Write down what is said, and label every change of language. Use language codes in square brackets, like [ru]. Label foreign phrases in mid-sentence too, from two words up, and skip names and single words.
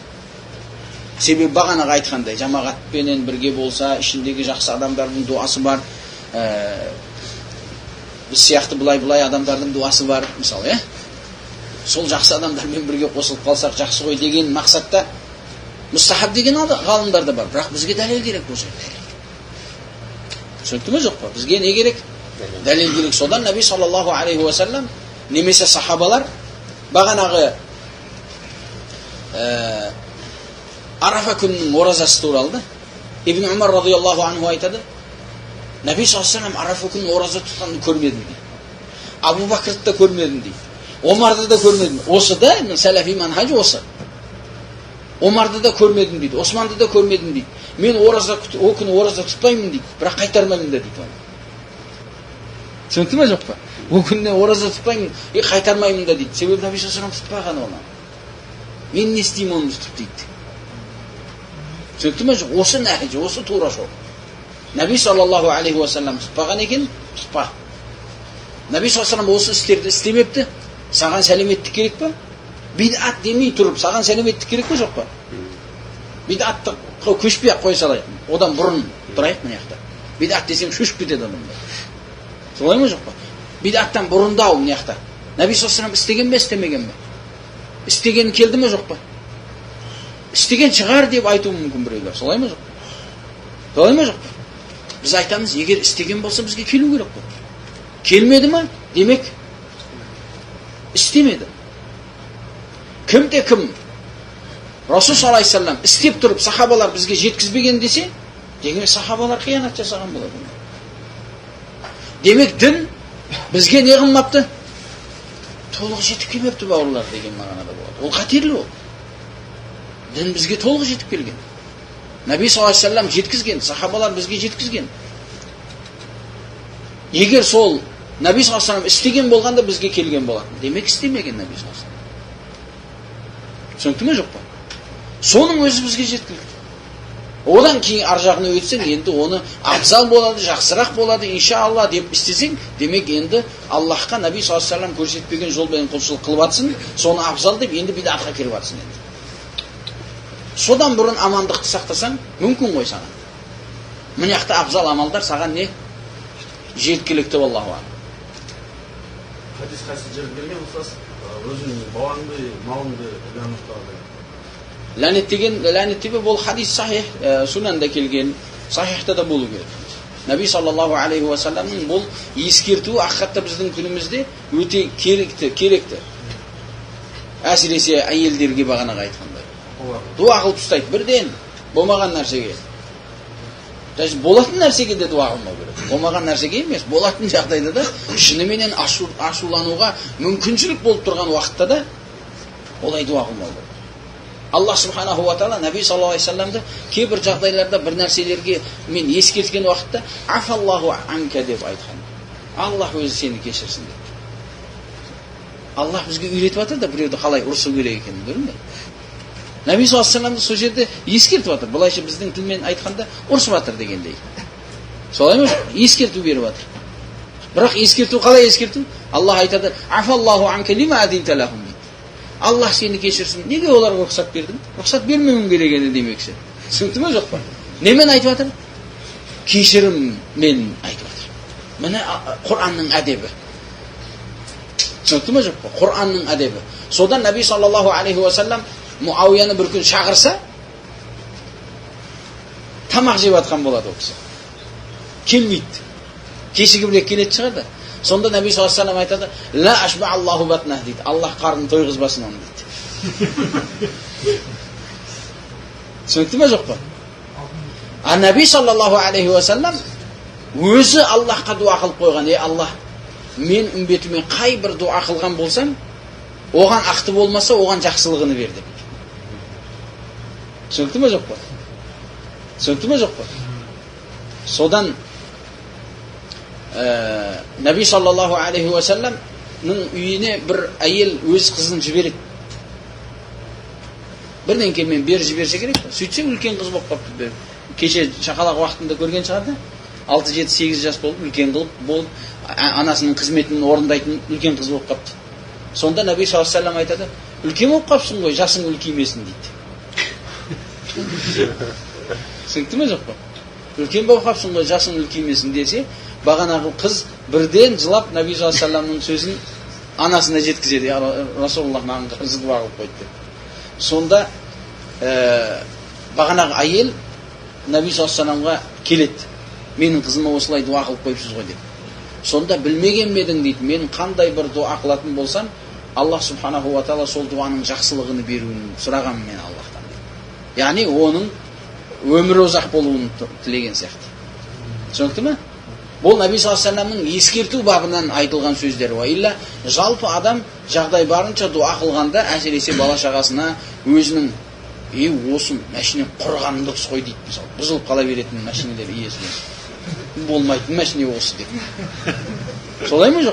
[kk] Себебі бағанаға айтқандай, жамағатпенен бірге болса, ішіндегі жақсы адамдардың дуасы бар, біз сияқты бұлай адамдардың дуасы бар, мысалы, сол жақсы адамдармен бірге қосылып қалсақ жақсы ғой деген мақсатта мұстахаб деген ғалымдар да бар. Бірақ бізге дәлел керек бұл жерде. Түсінікті ме жоқ па? Бізге не керек? Дәлел керек. Содан Наби [ar] صلى الله عليه وسلم [kk] немесе сахабалар бағанағы Арафа күнінің оразасы туралы Ибн Умар [ar] رضي الله عنه [kk] айтады, Наби [ar] صلى الله عليه وسلم [kk] Арафа күнінің ораза тұтқанын көрмедім дейді. Абу Бакрды да көрмедім дейді. Омарды да көрмедім. Осы да сәләфи манхаж осы. Омарды да көрмедім дейді. Османды да көрмедім дейді. Мен о күні ораза тұтпаймын дейді. Бірақ қайтармаймын да дейді. Түсінікті ме жоқ па? О күніне ораза тұтпаймын, қайтармаймын да дейді. Себебі Наби [ar] صلى الله عليه وسلم [kk] тұтпаған оны. Мен не істеймін оны тұтып дейді. Түсінікті ме жоқ? Осы нәхиж, осы тура жол. Наби [ar] صلى الله عليه وسلم [kk] тұтпаған екен, тұтпа. Наби [ar] صلى الله عليه وسلم [kk] осы істерді істемепті. Саған сәлеметтік керек па? Бидат демей тұрып, саған сәлеметтік керек па жоқ па? Бидатты көшпей-ақ қой салайық. Одан бұрын тұрайық мына жақта. Бидат десем шөшіп кетеді адамдар. Солай ма жоқ па? Бидаттан бұрындау мына жақта. Наби [ar] صلى الله عليه وسلم [kk] істеген бе, істемеген бе? Істеген келді ме жоқ па? Істеген шығар деп айтуы мүмкін біреулер. Солай ма жоқ па? Солай ма жоқ па? Біз айтамыз, егер істеген болса бізге келу керек қой. Келмеді ма? Демек істемеді. Кімде кім Расул [ar] صلى الله عليه وسلم [kk] істеп тұрып сахабалар бізге жеткізбеген десе, демек сахабалар қиянат жасаған болады. Демек дін бізге не қылмапты? Толық жетіп келмепті бауырлар деген мағынада болады. Ол қатерлі ол. Дін бізге толық жетіп келген. Наби [ar] صلى الله عليه وسلم [kk] жеткізген, сахабалар бізге жеткізген. Егер сол Наби [ar] صلى الله عليه وسلم [kk] істеген болғанда бізге келген болатын. Демек істемеген Наби [ar] صلى الله عليه وسلم. [kk] Түсінікті ме жоқ па? Соның өзі бізге жеткілікті. Одан кейін ар жағына өтсең, енді оны абзал болады, жақсырақ болады, иншалла деп істесең, демек енді Аллахқа Наби [ar] صلى الله عليه وسلم [kk] көрсетпеген жолмен құлшылық қылып атсың, соны абзал деп енді бидатқа кіріп атсың енді. Содан бұрын амандықты сақтасаң, мүмкін ғой саған. Мына жақта абзал амалдар саған не? Жеткілікті [ar] الله عليه. [kk] Хадис қайсы жерде берген ұқсас, өзінің балаңды, малыңды ләнеттауды. Ләнеттеге бұл хадис сахих, сунанда келген, сахихта да болу керек. Наби [ar] صلى الله عليه وسلم [kk] бұл ескертуі ақиқатта біздің күнімізде өте керекті. Әсіресе әйелдерге бағанаға айтқандай. Дуа қылып ұстайды бірден, болмаған нәрсеге. Болатын нәрсеге де дуа қылмау керек. Болмаған нәрсеге емес, болатын жағдайда да шыныменен ашулануға мүмкіншілік болып тұрған уақытта да олай дуа қылмау керек. Аллах [ar] سبحانه وتعالى [kk] Наби [ar] صلى الله عليه وسلم [kk] кейбір жағдайларда бір нәрселерге мен ескерткен уақытта [ar] عفا الله عنك [kk] деп айтқан. Аллах өзі сені кешірсін деп. Аллах бізге үйретіп жатыр да біреуді қалай ұрсу керек екенін, көрдің бе? Наби [ar] صلى الله عليه وسلم [kk] сол жерде ескертіп жатыр. Бұлайша біздің тілмен айтқанда ұрсып жатыр дегендей. Солай ма? Ескерту беріп жатыр. Бірақ ескерту қалай ескерту? Аллах айтады: [ar] "عفا الله عنك لم أذنت لهم." [kk] Аллах сені кешірсін. Неге оларға рұқсат бердің? Рұқсат бермеуің керек еді демекші. Түсінікті ме жоқ па? Немен айтып жатыр? Кешіріммен айтып жатыр. Міне Құранның әдебі. Түсінікті ме жоқ па? Құранның әдебі. Содан Наби [ar] صلى الله عليه وسلم [kk] Муауияны бір күн шақырса, тамақ жеп жатқан болады ол кісі. Келмейді. Кешігіп келетін шығар да. Сонда Наби [ar] صلى الله عليه وسلم [kk] айтады: [ar] "لا أشبع الله بطنه" [kk] дейді. Аллах қарнын тойғызбасын оны дейді. Түсінікті ме жоқ па? А Наби [ar] صلى الله عليه وسلم [kk] өзі Аллахқа дуа қылып қойған: Аллах, мен үмбетіме қай бір дуа қылған болсам, оған ақты болмаса, оған жақсылығыны бер деп. Түсінікті ме жоқ па? Түсінікті ме жоқ па? Содан Наби [ar] صلى الله عليه وسلم [kk] үйіне бір әйел өз қызын жібереді. Бірден келмен бері жіберсе керек. Сөйтсе үлкен қыз болып қапты. Кеше шақалақ уақытында көрген шығар да. 6, 7, 8 жас болып, үлкен қылып болып, анасының қызметін орындайтын үлкен қыз болып қапты. Сонда Наби [ar] صلى الله عليه وسلم [kk] айтады: "Үлкен болып қапсың ғой, жасың үлкеймесін" дейді. Түсінікті ме жоқ па? Үлкен болып қапсың ғой, жасың үлкеймесін десе, бағанағы қыз бірден жылап Наби [ar] صلى الله عليه وسلم [kk] сөзін анасына жеткізеді: "Расулуллах маған қызды дуа қылып қойды" деп. Сонда бағанағы әйел Наби [ar] صلى الله عليه وسلم [kk] келеді: "Менің қызыма осылай дуа қылып қойыпсыз ғой" деп. Сонда "Білмеген бедің" дейді. "Мен қандай бір дуа қылатын болсам, Аллах [ar] سبحانه وتعالى [kk] сол дуаның жақсылығын беруін сұрағам мен Аллахтан" дейді. Яғни оның өмірі ұзақ болуын тілеген сияқты. Түсінікті ме? Бұл Наби [ar] صلى الله عليه وسلم [kk] ескерту бабынан айтылған сөздер. Илля жалпы адам жағдай барынша дуа қылғанда, әсіресе бала шағасына, өзінің осы машина құрғаны дұрыс қой дейді. Мысалы, бұзылып қала беретін машиналар иесіне. Болмайтын машина осы деп. Солай ма жоқ?